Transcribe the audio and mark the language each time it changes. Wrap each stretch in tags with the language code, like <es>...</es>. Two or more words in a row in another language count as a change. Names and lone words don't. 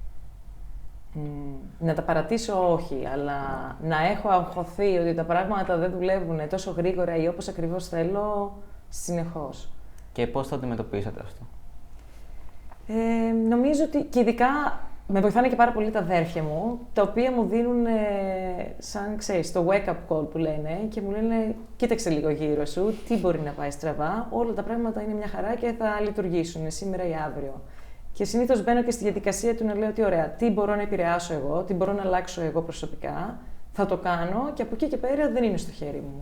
<el>Να τα παρατήσω όχι, αλλά να έχω αγχωθεί ότι τα πράγματα δεν δουλεύουν τόσο γρήγορα ή όπως ακριβώς θέλω, συνεχώς. Και πώς το αντιμετωπίσατε αυτό? Νομίζω ότι και ειδικά με βοηθάνε και πάρα πολύ τα αδέρφια μου, τα οποία μου δίνουν σαν, ξέρεις, το</el> <en>wake-up call</en> <el>που λένε και μου λένε κοίταξε λίγο γύρω σου, τι μπορεί να πάει στραβά, όλα τα πράγματα είναι μια χαρά και θα λειτουργήσουν σήμερα ή αύριο. Και συνήθως μπαίνω και στη διαδικασία του να λέω ότι ωραία, τι μπορώ να επηρεάσω εγώ, τι μπορώ να αλλάξω εγώ προσωπικά, θα το κάνω και από εκεί και πέρα δεν είναι στο χέρι μου.</el>